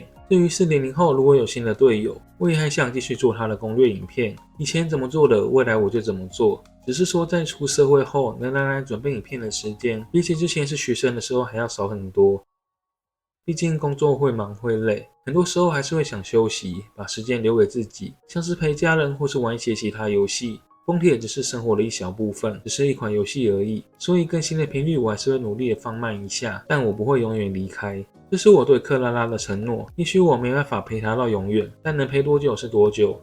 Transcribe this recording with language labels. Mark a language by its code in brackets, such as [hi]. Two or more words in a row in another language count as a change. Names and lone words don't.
[zh] 至於 4.0 後如果有新的隊友，我也還想繼續做他的攻略影片。以前怎麼做的，未來我就怎麼做。只是說在出社會後，能來準備影片的時間，比起之前是學生的時候還要少很多。畢竟工作會忙會累，很多時候還是會想休息，把時間留給自己，像是陪家人或是玩一些其他遊戲。崩鐵只是生活的一小部分，只是一款遊戲而已，所以更新的頻率我還是會努力的放慢一下，但我不會永遠離開。這是我對克拉拉的承諾，也許我沒辦法陪她到永遠，但能陪多久是多久。